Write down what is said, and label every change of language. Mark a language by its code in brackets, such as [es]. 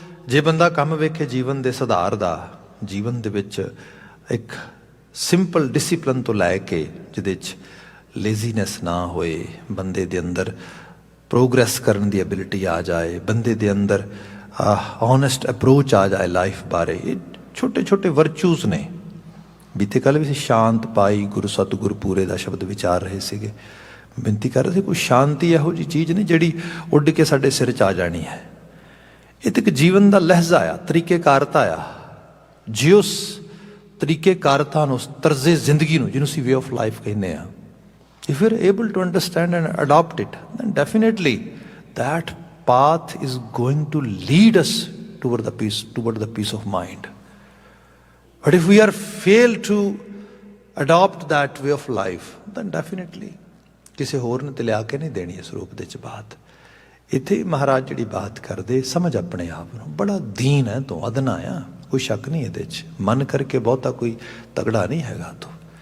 [pa] ਜੇ ਬੰਦਾ ਕੰਮ ਵੇਖੇ ਜੀਵਨ ਦੇ ਸੁਧਾਰ ਦਾ, ਜੀਵਨ ਦੇ ਵਿੱਚ ਇੱਕ ਸਿੰਪਲ ਡਿਸਿਪਲਨ ਤੋਂ ਲੈ ਕੇ ਜਿਹਦੇ 'ਚ ਲੇਜ਼ੀਨੈਸ ਨਾ ਹੋਏ, ਬੰਦੇ ਦੇ ਅੰਦਰ ਪ੍ਰੋਗਰੈਸ ਕਰਨ ਦੀ ਐਬਿਲਿਟੀ ਆ ਜਾਏ, ਬੰਦੇ ਦੇ ਅੰਦਰ ਓਨੈਸਟ ਅਪਰੋਚ ਆ ਜਾਏ ਲਾਈਫ ਬਾਰੇ, ਇਹ ਛੋਟੇ ਛੋਟੇ ਵਰਚੂਜ਼ ਨੇ। ਬੀਤੇ ਕੱਲ੍ਹ ਵੀ ਅਸੀਂ ਸ਼ਾਂਤ ਪਾਈ ਗੁਰੂ ਸਤਿਗੁਰੂ ਪੂਰੇ ਦਾ ਸ਼ਬਦ ਵਿਚਾਰ ਰਹੇ ਸੀਗੇ, ਬੇਨਤੀ ਕਰ ਰਹੇ ਸੀ ਕੋਈ ਸ਼ਾਂਤੀ ਇਹੋ ਜਿਹੀ ਚੀਜ਼ ਨਹੀਂ ਜਿਹੜੀ ਉੱਡ ਕੇ ਸਾਡੇ ਸਿਰ 'ਚ ਆ ਜਾਣੀ ਹੈ। ਇਹ ਤਾਂ ਇੱਕ ਜੀਵਨ ਦਾ ਲਹਿਜ਼ਾ ਆ, ਤਰੀਕੇਕਾਰਤਾ ਆ। ਜੇ ਉਸ ਤਰੀਕੇਕਾਰਤਾ ਨੂੰ, ਉਸ ਤਰਜ਼ੇ ਜ਼ਿੰਦਗੀ ਨੂੰ, ਜਿਹਨੂੰ ਅਸੀਂ ਵੇ ਆਫ ਲਾਈਫ ਕਹਿੰਦੇ ਹਾਂ, [en] if you're able to understand and adopt it, then definitely that path is going to lead us toward the peace of mind. But if we are fail to adopt that way of life, then definitely [pa] ਕਿਸੇ ਹੋਰ ਨੇ ਤੇ ਲਿਆ ਕੇ ਨਹੀਂ ਦੇਣੀ ਇਸ ਰੂਪ ਦੇ 'ਚ ਬਾਤ। ਇੱਥੇ ਮਹਾਰਾਜ ਜਿਹੜੀ ਬਾਤ ਕਰਦੇ, ਸਮਝ ਆਪਣੇ ਆਪ ਨੂੰ, ਬੜਾ ਦੀਨ ਹੈ ਤੂੰ, ਅਦਨਾ ਆ, ਕੋਈ ਸ਼ੱਕ ਨਹੀਂ ਇਹਦੇ 'ਚ, ਮਨ ਕਰਕੇ ਬਹੁਤਾ ਕੋਈ ਤਗੜਾ ਨਹੀਂ ਹੈਗਾ ਤੂੰ।